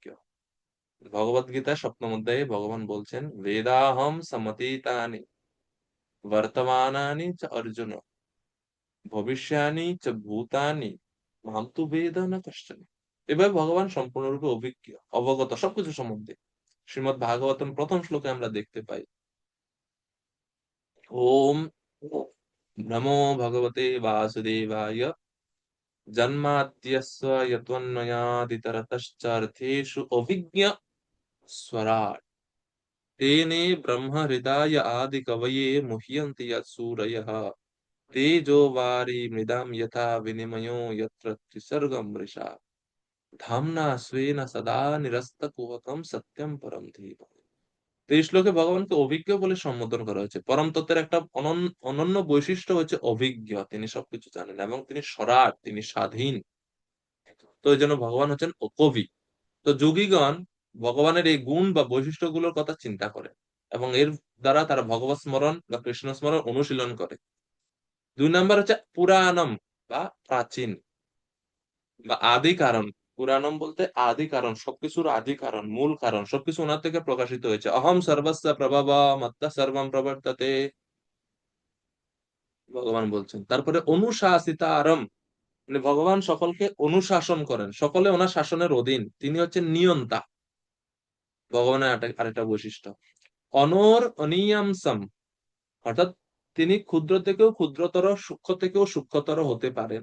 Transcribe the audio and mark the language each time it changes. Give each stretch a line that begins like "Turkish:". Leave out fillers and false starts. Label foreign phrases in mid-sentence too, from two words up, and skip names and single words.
Bangla: ভগবদ গীতা 7ম অধ্যায়ে ভগবান বলছেন,
Sanskrit: বেদাহম সমতীতানি বর্তমানানি চ অর্জুন ভবিষ্যানি চ ভূতানি মাম তু বেদ না কশ্চন।
Bangla: এভাবে ভগবান সম্পূর্ণরূপে অভিজ্ঞ, অবগত সবকিছু সম্বন্ধে। শ্রীমদ্ ভাগবতম 1ম শ্লোকে আমরা দেখতে পাই,
Sanskrit: ওম নমো ভগবতে বাসুদেবায় জন্মাদ্যস্য यतोऽन्वयादितरतश्चार्थेषु अभिज्ञ स्वराट् तेने ब्रह्म हृदय आदि कवये मुह्यन्ति यत्सूरयः तेजो वारी मृदां यथा विनिमयो यत्र त्रिसर्गं मृषा धाम्ना स्वेन सदा निरस्तकुहकं सत्यं परं धीमहि।
Bangla: তো এই শ্লোকে ভগবানকে অভিজ্ঞ বলে সম্বোধন করা হয়েছে। পরম তত্ত্বের একটা অনন্য বৈশিষ্ট্য হচ্ছে অভিজ্ঞ, তিনি সবকিছু জানেন এবং তিনি স্বরাট, তিনি স্বাধীন। তো এই জন্য ভগবান হচ্ছেন কবি। তো যোগীগণ ভগবানের এই গুণ বা বৈশিষ্ট্যগুলোর কথা চিন্তা করে এবং এর দ্বারা তারা ভগবত স্মরণ বা কৃষ্ণ স্মরণ অনুশীলন করে। 2 নম্বর হচ্ছে পুরাণম বা প্রাচীন বা আদি কারণ। পুরাণম বলতে আদি কারণ, সবকিছুর আদি কারণ, মূল কারণ, সবকিছু ওনার থেকে প্রকাশিত হয়েছে।
Sanskrit: অহম সর্বস্য প্রভব মত্তঃ সর্বম প্রবর্ততে,
Bangla: ভগবান বলছেন। তারপরে অনুশাসিতারম, মানে ভগবান সকলকে অনুশাসন করেন, সকলে ওনার শাসনের অধীন, তিনি হচ্ছেন নিয়ন্তা। ভগবানের আরেকটা বৈশিষ্ট্য। অনর অনিয়ামসম, অর্থাৎ তিনি ক্ষুদ্র থেকেও ক্ষুদ্রতর, সূক্ষ্ম থেকেও সূক্ষ্মতর হতে পারেন।